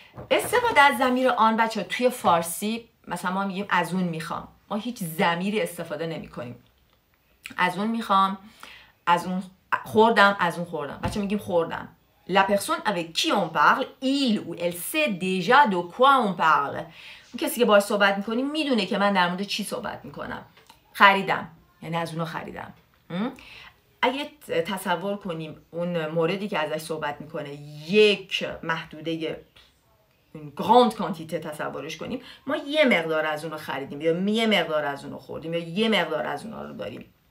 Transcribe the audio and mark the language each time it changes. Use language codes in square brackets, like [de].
[fa] استفاده از ضمیر آن بچه توی فارسی مثلا ما میگیم از اون میخوام. ما هیچ ضمیری استفاده نمی کنیم. از اون میخوام، از اون خوردم، از اون خوردم. بچه میگیم خوردم. [fr] La personne avec qui on parle, il ou elle sait déjà de quoi on parle. [fa] اون کسی که باهاش صحبت میکنیم میدونه که من در مورد چی صحبت میکنم. خریدم، یعنی از اونو خریدم. اگه تصور کنیم اون موردی که ازش صحبت میکنه یک محدوده گراند کانتیته تصورش کنیم، ما یه مقدار از اونو خریدیم یا یه مقدار از اونو خوردیم یا یه مقدار از اونها رو داریم.